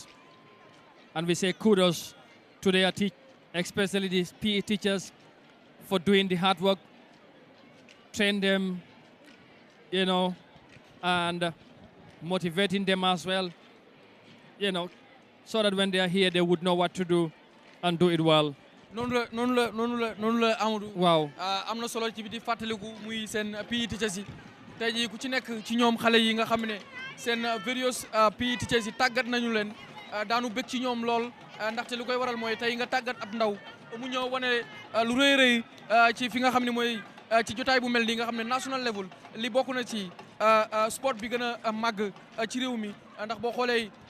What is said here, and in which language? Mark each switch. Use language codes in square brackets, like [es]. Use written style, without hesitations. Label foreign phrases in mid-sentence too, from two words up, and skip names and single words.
[en] And we say kudos to their especially these PE teachers for doing the hard work, train them, and motivating them as well, so that when they are here, they would know what to do and do it well. [wo] noonu la Amadou. waaw am na solo ci bi di fàttaliku muy seen [en] PE teachers [wo] yi tey jii ku ci nekk ci ñoom xale yi nga xam ne seen [en] various PE teachers [wo] yi tàggat nañu leen daanu bëgg ci ñoom lool ndaxte lu koy waral mooy tey nga tàggat ab ndaw mu ñëw wane lu rëy ci fi nga xam ne mooy ci jotaay bu mel nii nga xam ne [en] national level [wo] li bokk na ci sport bi gën a màgg ci réew mi ndax boo xoolee